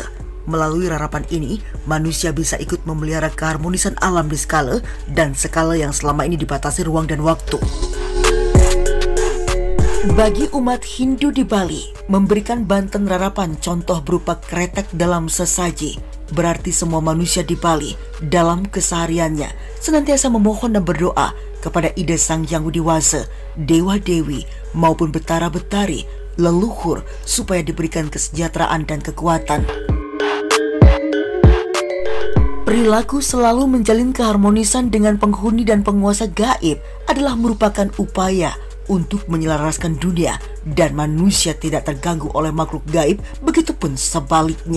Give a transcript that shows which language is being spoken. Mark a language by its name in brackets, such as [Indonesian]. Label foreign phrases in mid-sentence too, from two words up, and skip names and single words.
[Indonesian] Melalui rarapan ini, manusia bisa ikut memelihara keharmonisan alam niskala dan skala yang selama ini dibatasi ruang dan waktu. Bagi umat Hindu di Bali, memberikan banten rarapan contoh berupa kretek dalam sesaji, berarti semua manusia di Bali dalam kesehariannya senantiasa memohon dan berdoa kepada ide Sang Hyang Widiwasa, dewa-dewi, maupun betara-betari, leluhur, supaya diberikan kesejahteraan dan kekuatan. Perilaku selalu menjalin keharmonisan dengan penghuni dan penguasa gaib adalah merupakan upaya untuk menyelaraskan dunia dan manusia tidak terganggu oleh makhluk gaib, begitupun sebaliknya.